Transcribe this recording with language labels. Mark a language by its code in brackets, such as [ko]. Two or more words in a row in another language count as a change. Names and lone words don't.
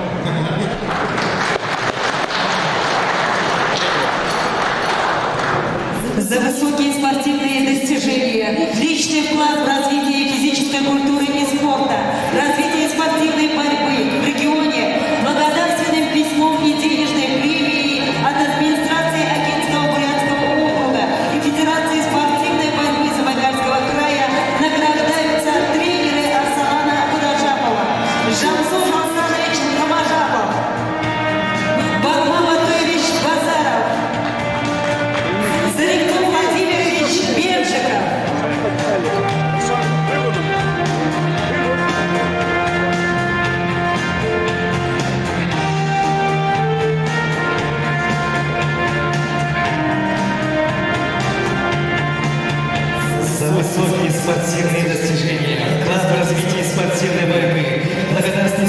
[ru] За высокие спортивные достижения, личный вклад в развитие физической культуры и спорта, развитие спортивной борьбы в регионе, благодарственным письмом и денежной премией от администрации Агинского бурятского округа и Федерации спортивной борьбы Забайкальского края награждаются тренеры Арсалана Кудажапова, Жансур Хасанович Камажапов, Барман Батуевич Базаров, Зареков Владимирович Бенжиков. За высокие спортивные достижения, вклад в развитие спортивной борьбы, благодарственным